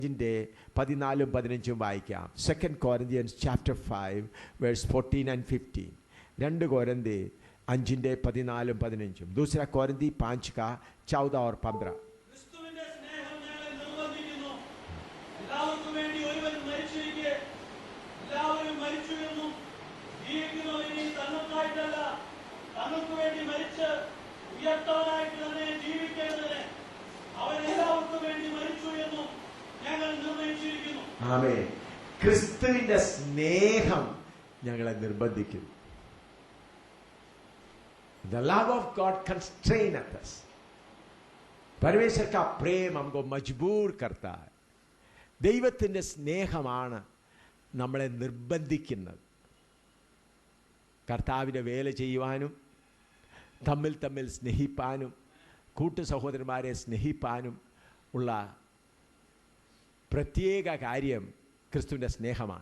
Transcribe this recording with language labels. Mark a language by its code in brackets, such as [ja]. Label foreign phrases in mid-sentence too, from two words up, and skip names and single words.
[ml] ിൻ്റെ 14-15 വായിക്കാം. [en] 2 Corinthians chapter 5 verse 14 and 15. [ml] 2 कोरिन्थी 5ൻ്റെ 14-15. [hi] दूसरा कोरिन्थी 5 का 14 और 15. [ml] ക്രിസ്തുവിന്റെ സ്നേഹം ഞങ്ങളെ നിർബന്ധിക്കുന്നു. എല്ലാവർക്കും വേണ്ടി ഒരുവൻ മരിച്ചിരിക്കെ എല്ലാവരും മരിച്ചു എന്നും ജീവിക്കുന്നവർ ഇനി തങ്ങൾക്കായിട്ടല്ല തങ്ങൾക്ക് വേണ്ടി മരിച്ച് ഉയർത്തവനായിട്ട് തന്നെ ജീവിക്കേണ്ടതിന് അവൻ എല്ലാവർക്കും വേണ്ടി മരിച്ചു എന്നും ഞങ്ങൾ നിർണയിച്ചിരിക്കുന്നു. ആമേൻ. ക്രിസ്തുവിന്റെ സ്നേഹം ഞങ്ങളെ നിർബന്ധിക്കുന്നു. [en] The love of God constraineth us. [hi] परमेश्वर का प्रेम हमको मजबूर करता है. [ml] ദൈവത്തിന്റെ സ്നേഹമാണ് നമ്മളെ നിർബന്ധിക്കുന്നത്. കർത്താവിന്റെ വേല ചെയ്യുവാനും തമ്മിൽ തമ്മിൽ സ്നേഹിപ്പാനും കൂട്ടു സഹോദരന്മാരെ സ്നേഹിപ്പാനും ഉള്ള പ്രത്യേക കാര്യം ക്രിസ്തുവിൻ്റെ സ്നേഹമാണ്.